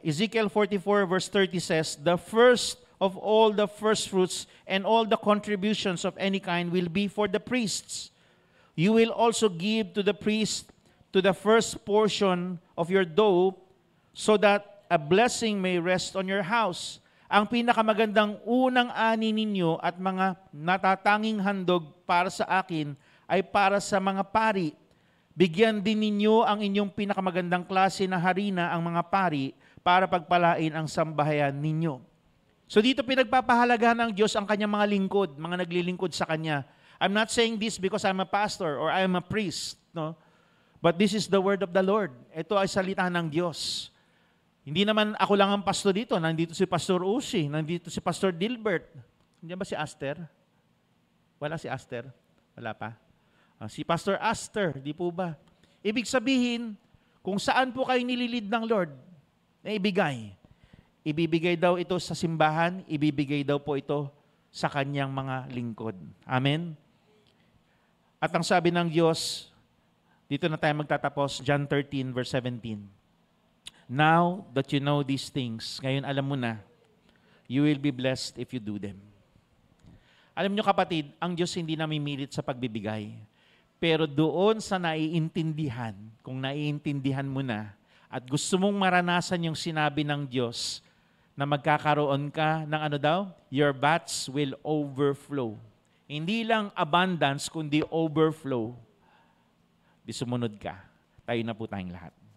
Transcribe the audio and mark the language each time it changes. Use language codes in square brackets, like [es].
[en] Ezekiel 44 verse 30 says, the first of all the first fruits and all the contributions of any kind will be for the priests. You will also give to the priest to the first portion of your dough so that a blessing may rest on your house. [tl] Ang pinakamagandang unang ani ninyo at mga natatanging handog para sa akin ay para sa mga pari. Bigyan din ninyo ang inyong pinakamagandang klase na harina ang mga pari para pagpalain ang sambahayan ninyo. So dito pinagpapahalagahan ng Diyos ang kanyang mga lingkod, mga naglilingkod sa Kanya. [en] I'm not saying this because I'm a pastor or I'm a priest, no? But this is the word of the Lord. [tl] Ito ay salita ng Diyos. Hindi naman ako lang ang pastor dito. Nandito si Pastor Uzi, nandito si Pastor Dilbert. Hindi ba si Aster? Wala si Aster? Wala pa? Si Pastor Aster, di po ba? Ibig sabihin, Kung saan po kayo nililid ng Lord na ibigay. Ibibigay daw ito sa simbahan, ibibigay daw po ito sa kanyang mga lingkod. Amen? At ang sabi ng Diyos, dito na tayo magtatapos, John 13 verse 17. [en] Now that you know these things, [tl] ngayon alam mo na, [en] you will be blessed if you do them. [tl] Alam nyo kapatid, ang Diyos hindi namimilit sa pagbibigay. Pero doon sa naiintindihan, kung naiintindihan mo na, at gusto mong maranasan yung sinabi ng Diyos, na magkakaroon ka ng ano daw? [en] Your vats will overflow. [tl] Hindi lang abundance, kundi overflow. Di sumunod ka. Tayo na po tayong lahat.